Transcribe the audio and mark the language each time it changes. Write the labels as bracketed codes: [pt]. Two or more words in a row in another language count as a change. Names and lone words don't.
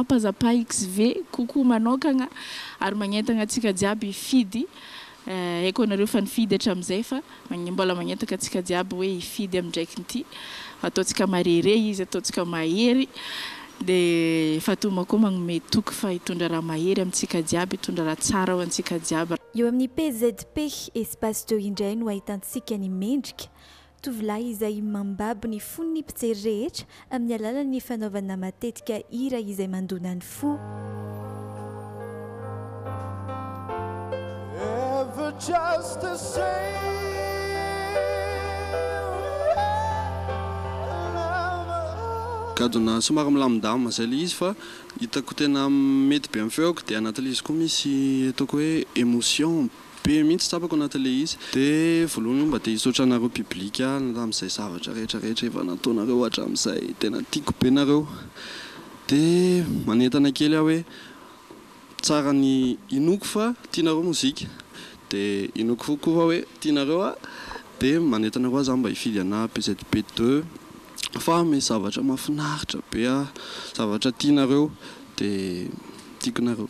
[mg] Pazapa XV kokoa manokana ary magnentana antsika jiaby fidy eko nareo fa nifidy hatramin'izay fa mbola magnentaka antsika jiaby hoe hifidy amin'ndraiky ity ataontsika marere izy ataontsika mahery dia Fatoma koa magnome toky fa hitondra raha mahery amintsika jiaby hitondra raha tsara ho antsika jiaby. Eo amin'ny PZP Espace 2 indray no ahitantsika ny mendrika tovolahy izay mambabo ny fon'ny mpijery rehetra amin'ny alalan'ny fanaovana matetika hira izay mandona ny fo. [en] Just the same. [mg] Gadona somary milamindamina zay le izy fa hitako tena mety be amin'ny feoko dia anatin'ilay izy koa misy ataoko hoe émotion be mihitsy tsapako anatin'ilay izy dia voalohany mba dia hisaotra anareo publika amin'izay zavatra rehetrarehetra efa nataonareo hatramin'izay tena tiako be nareo dia manentana kely aho hoe tsara ny inoko fa tianareo mozika dia inoko koa hoe tianareo dia manentana koa zaho mba hifidy ana PZP 2 fa misy zavatra mahafinaritra be zavatra tianareo dia tiako nareo.